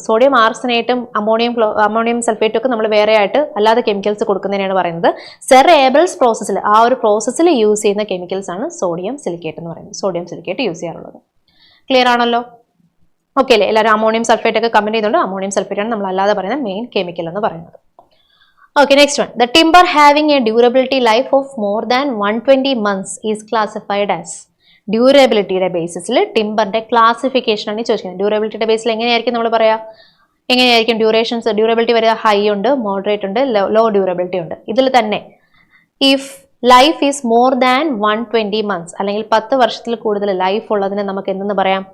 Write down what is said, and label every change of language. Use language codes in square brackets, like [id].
[ml] Sodium ആർസനേറ്റും ammonium സൾഫേറ്റും ഒക്കെ നമ്മൾ വേറെ ആയിട്ട് അല്ലാതെ കെമിക്കൽസ് കൊടുക്കുന്നതിനാണ് പറയുന്നത്. സെർ ഏബിൾസ് പ്രോസസ്സിൽ ആ ഒരു പ്രോസസ്സിൽ യൂസ് ചെയ്യുന്ന കെമിക്കൽസ് ആണ് സോഡിയം സിലിക്കേറ്റ് എന്ന് പറയുന്നത്. സോഡിയം സിലിക്കേറ്റ് യൂസ് ചെയ്യാറുള്ളത്. ക്ലിയർ ആണല്ലോ, ഓക്കെ അല്ലേ? എല്ലാവരും അമോണിയം സൾഫേറ്റ് ഒക്കെ കമന്റ് ചെയ്തുകൊണ്ട് അമോണിയം സൾഫേറ്റ് ആണ് നമ്മൾ അല്ലാതെ പറയുന്ന മെയിൻ കെമിക്കൽ എന്ന് പറയുന്നത്. [en] Okay, next one. The timber having a durability life of more than 120 months is classified as. [ml] ഡ്യൂറബിലിറ്റിയുടെ ബേസിസിൽ ടിമ്പറിന്റെ classification ആണ് ചോദിക്കുന്നത്. ഡ്യൂറബിലിറ്റിയുടെ ബേസിൽ എങ്ങനെയായിരിക്കും നമ്മൾ പറയാ, എങ്ങനെയായിരിക്കും ഡ്യൂറബിലിറ്റി വരിക? ഹൈ ഉണ്ട്, മോഡറേറ്റ് ഉണ്ട്, ലോ ഡ്യൂറബിലിറ്റി ഉണ്ട്. ഇതിൽ തന്നെ [en] if life is more than 120 months [ml] അല്ലെങ്കിൽ 10 വർഷത്തിൽ കൂടുതൽ ലൈഫ് ഉള്ളതിന് നമുക്ക് എന്തെന്ന് പറയാം?